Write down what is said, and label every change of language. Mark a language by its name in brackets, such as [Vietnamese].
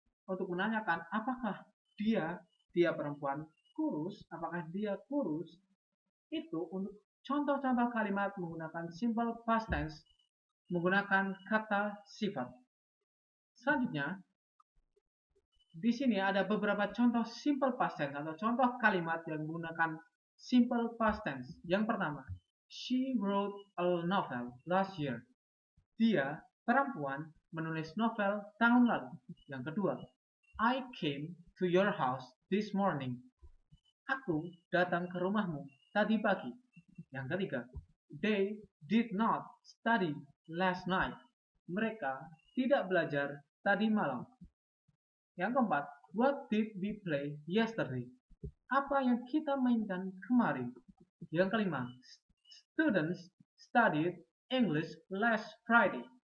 [Indonesian] Untuk menanyakan apakah dia perempuan kurus, apakah dia kurus, itu untuk contoh-contoh kalimat menggunakan simple past tense menggunakan kata sifat. Selanjutnya, di sini ada beberapa contoh simple past tense atau contoh kalimat yang menggunakan simple past tense. Yang pertama, [English] she wrote a novel last year. [Indonesian] Dia, perempuan, menulis novel tahun lalu. Yang kedua, [English] I came to your house this morning. [Indonesian] Aku datang ke rumahmu tadi pagi. Yang ketiga, [English] they did not study last night. [Indonesian] Mereka tidak belajar tadi malam. Yang keempat, [English] what did we play yesterday? [Indonesian] Apa yang kita mainkan kemarin? Yang kelima, [English] students studied English last Friday.